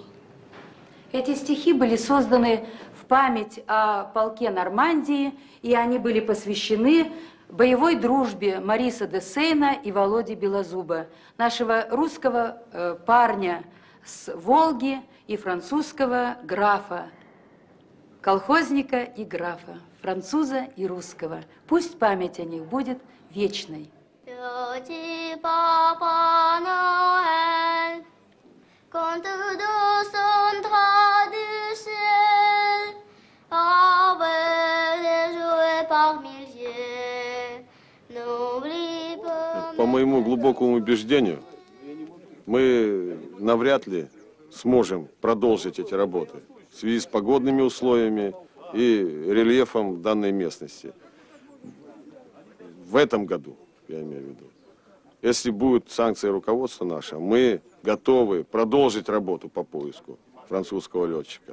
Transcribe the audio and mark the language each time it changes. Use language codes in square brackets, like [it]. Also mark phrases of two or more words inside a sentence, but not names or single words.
[ru] Эти стихи были созданы в память о полке Нормандии, и они были посвящены боевой дружбе Мариса де Сейна и Володи Белозуба, нашего русского парня с Волги и французского графа, колхозника и графа, француза и русского. Пусть память о них будет вечной. [fr] Petit Papa Noël, quand tout son drap du ciel, avec des jouets par milliers, n'oublie pas... [ru] По моему глубокому убеждению, мы навряд ли сможем продолжить эти работы в связи с погодными условиями и рельефом данной местности. В этом году, я имею в виду. Если будут санкции руководства нашего, мы готовы продолжить работу по поиску французского летчика.